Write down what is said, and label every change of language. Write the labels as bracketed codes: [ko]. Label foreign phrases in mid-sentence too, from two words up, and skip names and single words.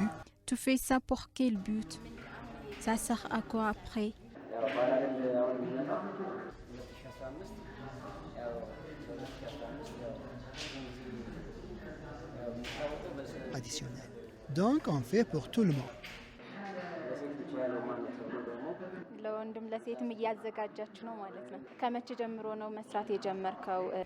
[fr] Tu fais ça pour quel but? Ça sert à quoi après? Traditionnel. Donc, on fait pour tout le monde. [am] ለወንድም ለሴትም እያዘጋጃችሁ ነው ማለት ነው። ከመቼ ጀምሮ ነው መስራት የጀመርከው?